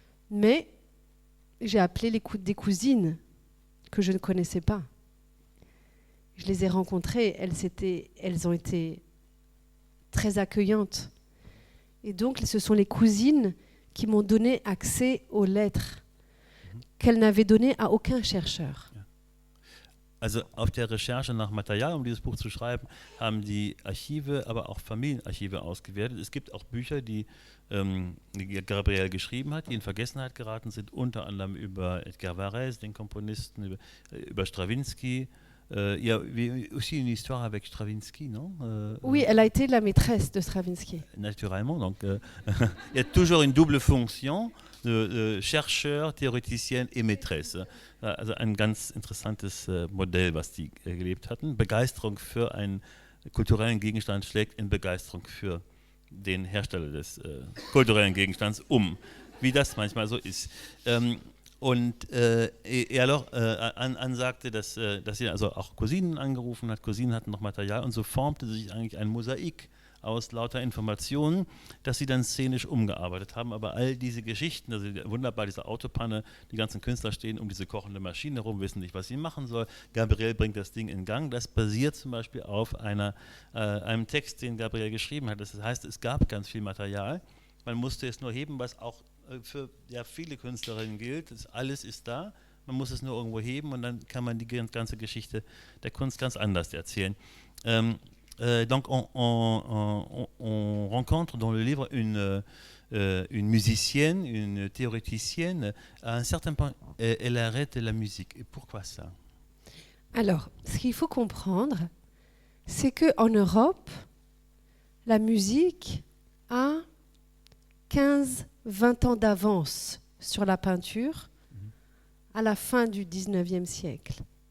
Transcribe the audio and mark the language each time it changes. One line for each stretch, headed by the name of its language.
French: Mais j'ai appelé des cousines que je ne connaissais pas. Je les ai rencontrées. Elles ont été très accueillantes. Et donc, ce sont les cousines qui m'ont donné accès aux lettres qu'elle n'avait donné à aucun chercheur.
German: Also auf der Recherche nach Material, um dieses Buch zu schreiben, haben die Archive, aber auch Familienarchive ausgewertet. Es gibt auch Bücher, die Gabrielle geschrieben hat, die in Vergessenheit geraten sind, unter anderem über Edgar Varèse, den Komponisten, über Stravinsky.
French: Il y a aussi une histoire avec Stravinsky, non? Oui, elle a été la maîtresse de Stravinsky. Naturellement, donc il y a toujours une double fonction de Chercheur, Theoreticienne et Maîtresse.
German: Also ein ganz interessantes Modell, was die gelebt hatten. Begeisterung für einen kulturellen Gegenstand schlägt in Begeisterung für den Hersteller des kulturellen Gegenstands um, wie das manchmal so ist.
French: Et alors,
German: Anne sagte, dass sie also auch Cousinen angerufen hat. Cousinen hatten noch Material und so formte sich eigentlich ein Mosaik aus lauter Informationen, dass sie dann szenisch umgearbeitet haben. Aber all diese Geschichten, also wunderbar diese Autopanne, die ganzen Künstler stehen um diese kochende Maschine herum, wissen nicht, was sie machen soll. Gabriel bringt das Ding in Gang. Das basiert zum Beispiel auf einem Text, den Gabriel geschrieben hat. Das heißt, es gab ganz viel Material. Man musste es nur heben, was auch für viele Künstlerinnen gilt. Alles ist da. Man muss es nur irgendwo heben und dann kann man die ganze Geschichte der Kunst ganz anders erzählen.
French: Donc on rencontre dans le livre une musicienne, une théoricienne. À un certain point, elle arrête la musique. Et pourquoi ça? Alors, ce qu'il faut comprendre, c'est qu'en Europe, la musique a 15-20 ans d'avance sur la peinture à la fin du 19e siècle.